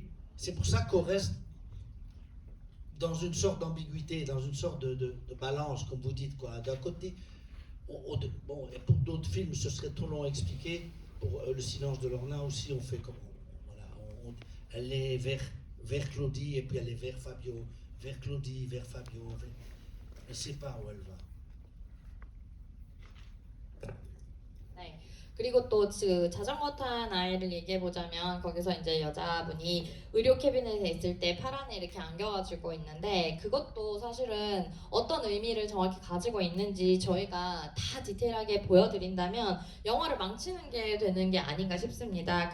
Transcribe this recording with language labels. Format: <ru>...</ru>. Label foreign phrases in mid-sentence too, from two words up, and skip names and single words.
<fr>C'est pour ça qu'on reste dans une sorte d'ambiguïté, dans une sorte de balance, comme vous dites, quoi. D'un côté, bon, et pour d'autres films, ce serait trop long à expliquer. Pour Le silence de Lorna aussi, on fait comme... Voilà, elle est vers Claudie et puis elle est vers Fabio. Vers Claudie, vers Fabio. Elle ne sait pas où elle va.</fr> <ko>네. 그리고 또 그 자전거 탄 아이를 얘기해 보자면 거기서 이제 여자분이 의료 캐비넷에 있을 때 팔 안에 이렇게 안겨가지고 있는데 그것도 사실은 어떤 의미를 정확히 가지고 있는지 저희가 다 디테일하게 보여드린다면 영화를 망치는 게 되는 게 아닌가 싶습니다.</ko>